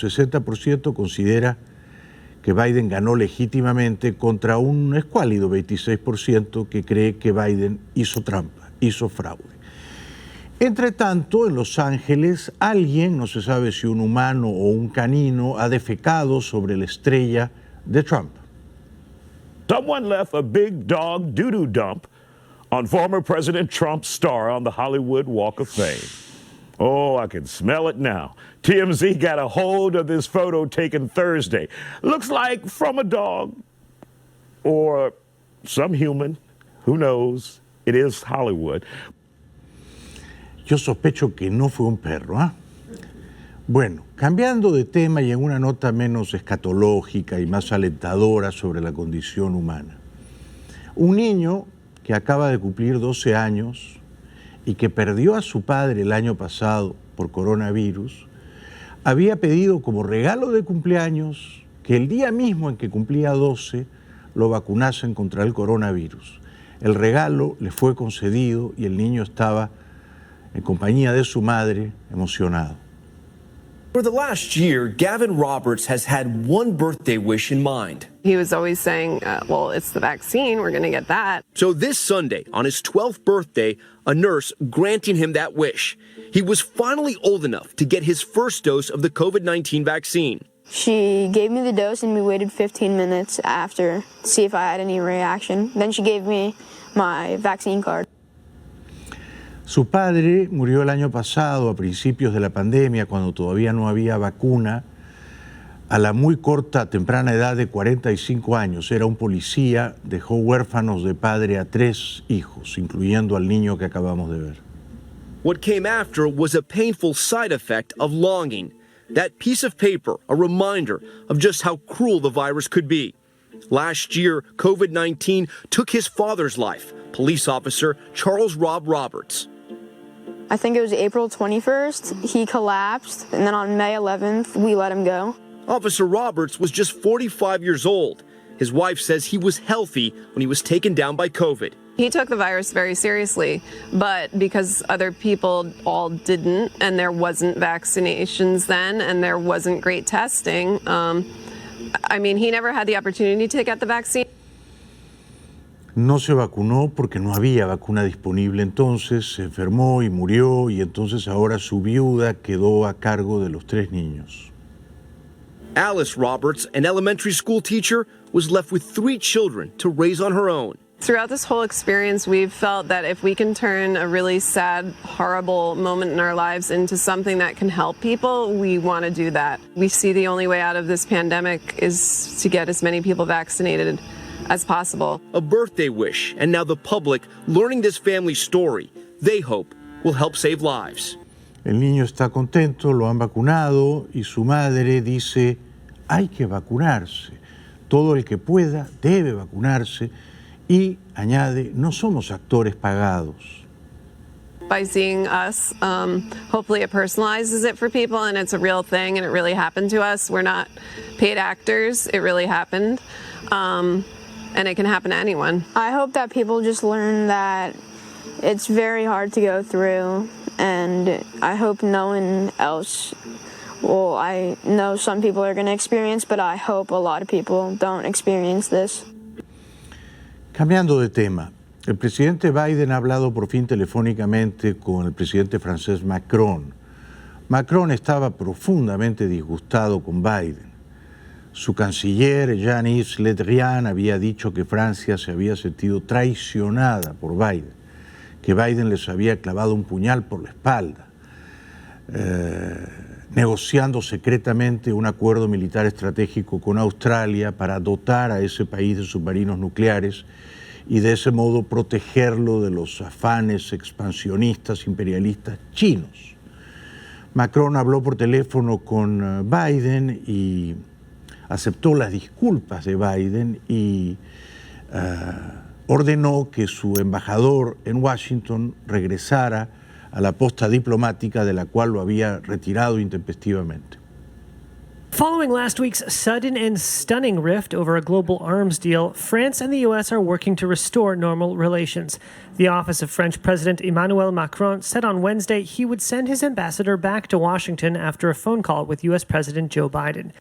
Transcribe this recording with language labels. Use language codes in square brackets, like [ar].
[es] 60% considera que Biden ganó legítimamente contra un escuálido 26% que cree que Biden hizo trampa, hizo fraude. Entre tanto, en Los Ángeles, alguien, no se sabe si un humano o un canino, ha defecado sobre la estrella de Trump. [en] Someone left a big dog doo-doo dump on former President Trump's star on the Hollywood Walk of Fame. Oh, I can smell it now. TMZ got a hold of this photo taken Thursday. Looks like from a dog or some human. Who knows? It is Hollywood. [es] Yo sospecho que no fue un perro, ¿ah? Bueno, cambiando de tema y en una nota menos escatológica y más alentadora sobre la condición humana. Un niño que acaba de cumplir 12 años y que perdió a su padre el año pasado por coronavirus, había pedido como regalo de cumpleaños que el día mismo en que cumplía 12 lo vacunasen contra el coronavirus. El regalo le fue concedido y el niño estaba en compañía de su madre, emocionado. [en] For the last year, Gavin Roberts has had one birthday wish in mind. He was always saying, well, it's the vaccine, we're going to get that. So this Sunday, on his 12th birthday, a nurse granting him that wish. He was finally old enough to get his first dose of the COVID-19 vaccine. She gave me the dose and we waited 15 minutes after to see if I had any reaction. Then she gave me my vaccine card. [es] Su padre murió el año pasado, a principios de la pandemia, cuando todavía no había vacuna, a la muy corta, temprana edad de 45 años. Era un policía, dejó huérfanos de padre a 3 hijos, incluyendo al niño que acabamos de ver. [en] What came after was a painful side effect of longing. That piece of paper, a reminder of just how cruel the virus could be. Last year, COVID-19 took his father's life, police officer Charles Rob Roberts. I think it was April 21st. He collapsed, and then on May 11th, we let him go. Officer Roberts was just 45 years old. His wife says he was healthy when he was taken down by COVID. He took the virus very seriously, but because other people all didn't, and there wasn't vaccinations then, and there wasn't great testing, he never had the opportunity to get the vaccine. [es] No se vacunó porque no había vacuna disponible entonces, se enfermó y murió, y entonces ahora su viuda quedó a cargo de los 3 niños. [en] Alice Roberts, an elementary school teacher, was left with 3 children to raise on her own. Throughout this whole experience, we've felt that if we can turn a really sad, horrible moment in our lives into something that can help people, we want to do that. We see the only way out of this pandemic is to get as many people vaccinated as possible. A birthday wish, and now the public learning this family's story, they hope will help save lives. [es] El niño está contento, lo han vacunado y su madre dice, hay que vacunarse. Todo el que pueda debe vacunarse y añade, no somos actores pagados. [en] By seeing us, hopefully it personalizes it for people and it's a real thing and it really happened to us. We're not paid actors, it really happened. And it can happen to anyone. I hope that people just learn that it's very hard to go through, and I hope no one else, well, I know some people are going to experience, but I hope a lot of people don't experience this. [es] Cambiando de tema, el presidente Biden ha hablado por fin telefónicamente con el presidente francés Macron. Macron estaba profundamente disgustado con Biden. Su canciller, Jean-Yves Le Drian, había dicho que Francia se había sentido traicionada por Biden, que Biden les había clavado un puñal por la espalda, negociando secretamente un acuerdo militar estratégico con Australia para dotar a ese país de submarinos nucleares y de ese modo protegerlo de los afanes expansionistas imperialistas chinos. Macron habló por teléfono con Biden y aceptó las disculpas de Biden y ordenó que su embajador en Washington regresara a la posta diplomática de la cual lo había retirado intempestivamente. [en] Following last week's sudden and stunning rift over a global arms deal, France and the U.S. are working to restore normal relations. The office of French President Emmanuel Macron said on Wednesday he would send his ambassador back to Washington after a phone call with U.S. President Joe Biden.